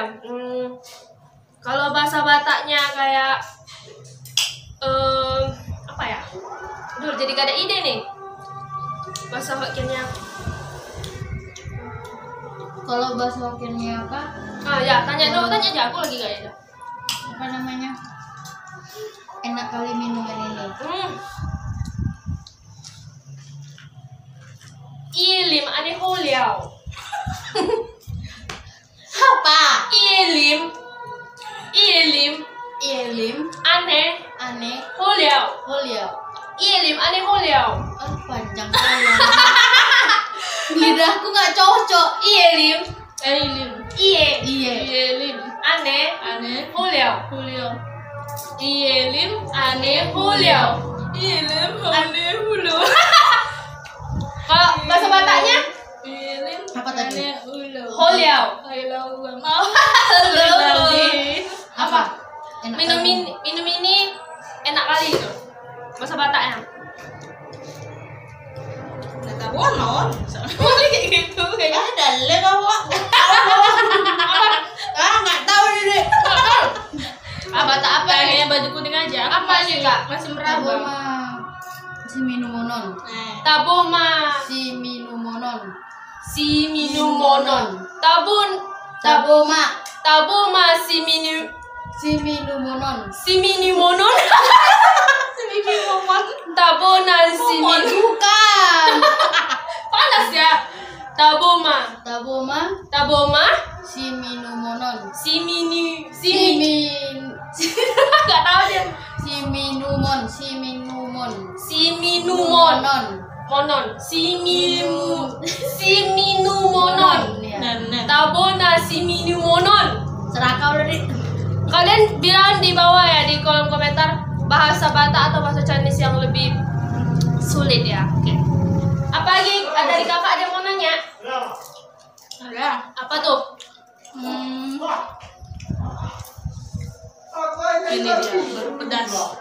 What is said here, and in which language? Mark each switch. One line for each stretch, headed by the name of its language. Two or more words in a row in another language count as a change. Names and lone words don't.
Indonesian: Kalau bahasa Bataknya kayak apa ya? Duh, jadi gak ada ide nih. Bahasa Hokkiennya. Kalau bahasa Hokkiennya apa? Tanya aja, aku lagi gak ada. Apa namanya? Enak kali minuman ini.
Min Nan Chinese: Ilim ane holiao.
Indonesian: Apa?
Min Nan Chinese: Ilim ane holiao. Ilim ane holiao.
Indonesian: Panjang kali. Lidahku nggak cocok.
Min Nan Chinese: Ilim ane holiao. Ilim ane holiao.
Indonesian: Kalau bahasa Bataknya Apa tadi?
Min Nan Chinese: holiao.
Indonesian: minum ini enak kali gitu. Bahasa Bataknya. Kata bonon. Soalnya kayak gitu. Ada le bawa. Nggak tahu ini. Batak apa Kayaknya nih? baju kuning aja. Apa nih, Kak? Masih meraba.
Batak Toba: Si minumonon. Taboma. Si minumonon. Si minumonon. Taboma. Taboma Si minumonon. si minumonon. Si minuman. Tabona si
Indonesian: Bukan. panas ya.
Batak Toba: Taboma. Taboma. Si minumonon. Si
Indonesian: Nggak tahu dia.
Batak Toba: Si minumon. Si minumon. Monon. Si minumonon.
Indonesian: Nah.
Batak Toba: Tabona si minumonon.
Indonesian: Serakau udah di. Kalian bilang di bawah ya di kolom komentar bahasa Batak atau bahasa Chinese yang lebih sulit ya. Oke. Apa lagi? Dari kakak ada yang mau nanya? Ada. Apa tuh? Ini dia baru pedas.